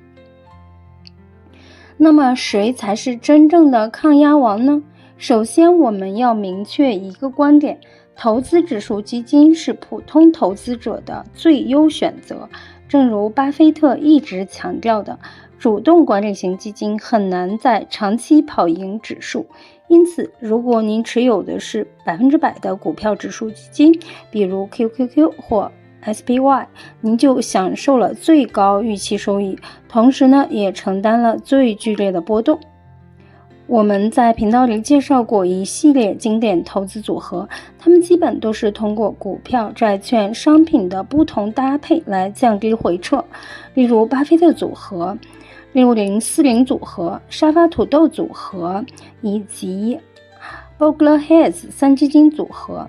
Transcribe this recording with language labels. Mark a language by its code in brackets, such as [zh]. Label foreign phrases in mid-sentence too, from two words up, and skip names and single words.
[zh] 那麼誰才是真正的抗壓王呢？首先，我們要明確一個觀點，投資指數基金是普通投資者的最優選擇。正如巴菲特一直強調的，主動管理型基金很難在長期跑贏指數。因此，如果您持有的是100%的股票指數基金，比如 QQQ 或 SPY， 您就享受了最高預期收益，同時呢，也承擔了最剧烈的波動。我們在頻道裡介紹過一系列經典投資組合，它們基本都是通過股票、債券、商品的不同搭配來降低回撤，例如巴菲特組合、6040組合、沙發土豆組合以及 Vogler Hedge 3基金組合。